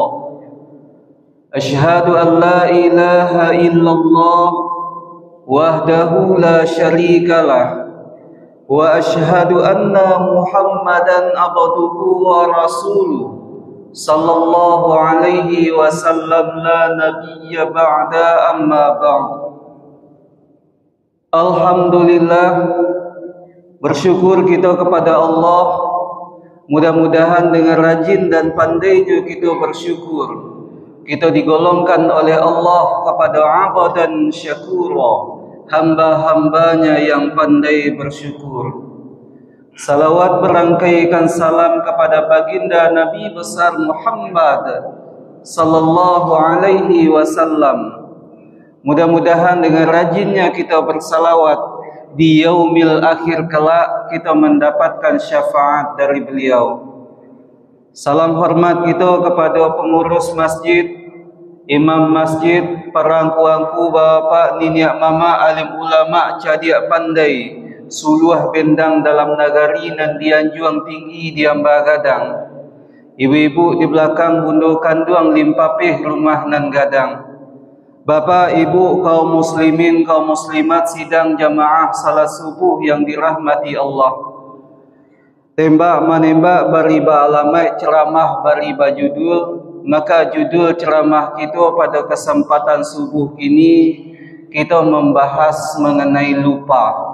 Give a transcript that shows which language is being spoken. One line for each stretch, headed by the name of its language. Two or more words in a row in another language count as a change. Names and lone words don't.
Arabic: أشهد أن لا إله إلا الله وحده لا شريك له وأشهد أن محمدا عبده ورسوله صلى الله عليه وسلم لا نبي بعد أما بعد.
Indonesian: Alhamdulillah, bersyukur kita kepada Allah. Mudah-mudahan dengan rajin dan pandainya kita bersyukur, kita digolongkan oleh Allah kepada
Arabic: عبدا شكورا,
Indonesian: hamba-hambanya yang pandai bersyukur. Salawat berangkaikan salam kepada baginda Nabi besar Muhammad
Arabic: صلى الله عليه وسلم.
Indonesian: Mudah-mudahan dengan rajinnya kita bersalawat di
Arabic: يوم الآخر
Indonesian: kelak kita mendapatkan syafaat dari beliau. Salam hormat kita kepada pengurus masjid, imam masjid, perangku-angku, bapa,
Minangkabau: niniak mama, alim ulama, cadiak pandai, suluh bendang dalam nagari nan dianjuang tinggi diamba gadang. Ibu-ibu di belakang bundu kanduang limpapih rumah nan gadang.
Indonesian: Bapa, ibu, kaum muslimin, kaum muslimat sidang jamaah salat subuh yang dirahmati Allah.
Minangkabau: Tembak menembak bariba alamat, ceramah bariba judul.
Indonesian: Maka judul ceramah kita pada kesempatan subuh ini, kita membahas mengenai lupa.